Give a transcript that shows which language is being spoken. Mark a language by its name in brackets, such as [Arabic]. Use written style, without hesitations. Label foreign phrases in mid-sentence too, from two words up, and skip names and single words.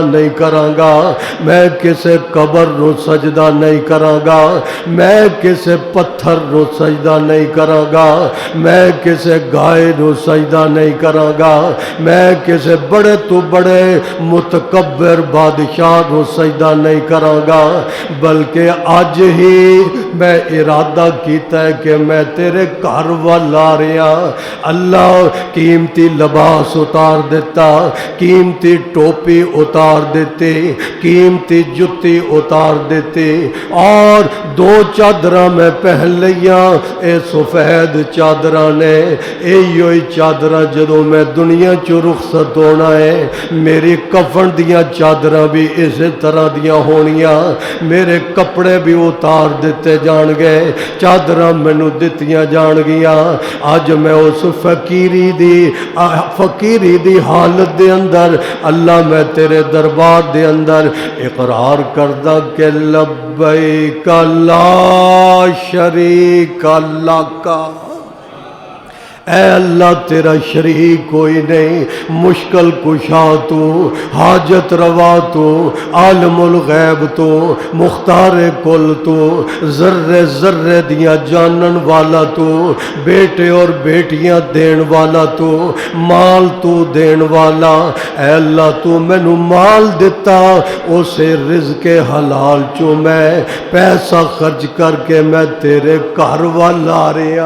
[Punjabi] نہیں کراں گا، میں کسے قبر نو سجدہ نہیں کراں گا، میں کسے پتھر نو سجدہ نہیں کراں گا، میں کسے گائے نو سجدہ نہیں کراں گا، میں کسے بڑے تو بڑے متکبر بادشاہ نو سجدہ نہیں کراں گا، بلکہ آج ہی میں ارادہ کیتا ہے کہ میں تیرے گھر والا رہا۔ اللہ قیمتی لباس اتار دیتا، قیمتی ٹوپی اتار دیتے، قیمتی جتی اتار دیتے اور 2 چادراں میں پہن لیاں، اے سفید چادراں نے، ایہی چادراں جدوں میں دنیا چوں رخصت ہونا ہے، میری کفن دیاں چادراں بھی اسی طرح دیاں ہونیاں، میرے کپڑے بھی اتار دیتے جان گے، چادراں مینوں دتیاں جان گیاں۔ آج میں اس فقیری دی حالت دے اندر اللہ میں تیرے دربار دے اندر اقرار کردہ کہ [Arabic] لبیک لا شریک لک۔ [Punjabi] اے اللہ تیرا شریک کوئی نہیں، مشکل کشا تو، حاجت روا تو، عالم الغیب تو، مختار کل تو، ذرے ذرے دیاں جانن والا تو، بیٹے اور بیٹیاں دین والا تو، مال تو دین والا۔ اے اللہ تو مینوں مال دیتا، اسے رزق حلال چوں میں پیسہ خرچ کر کے میں تیرے گھر والا آ رہا۔